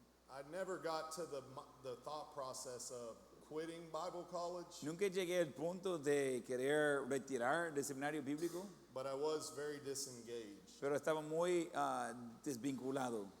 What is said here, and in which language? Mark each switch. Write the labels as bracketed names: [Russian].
[English] I never got to the thought process of quitting Bible college, [Spanish] Nunca llegué al punto de querer retirar del seminario bíblico, [English] but I was very disengaged. [Spanish] pero estaba muy desvinculado.